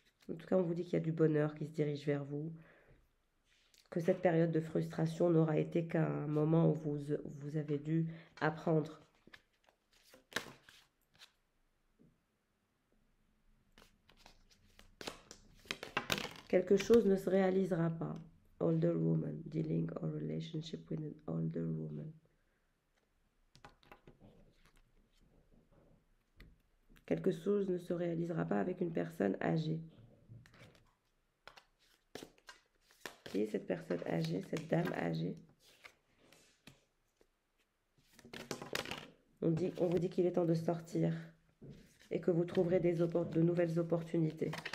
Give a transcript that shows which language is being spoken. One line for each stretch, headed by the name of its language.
French: En tout cas, on vous dit qu'il y a du bonheur qui se dirige vers vous. Que cette période de frustration n'aura été qu'un moment où vous avez dû apprendre. Quelque chose ne se réalisera pas.
English: Older woman, dealing or relationship with an older woman.
French: Quelque chose ne se réalisera pas avec une personne âgée. Qui est cette personne âgée, cette dame âgée? On vous dit qu'il est temps de sortir et que vous trouverez de nouvelles opportunités.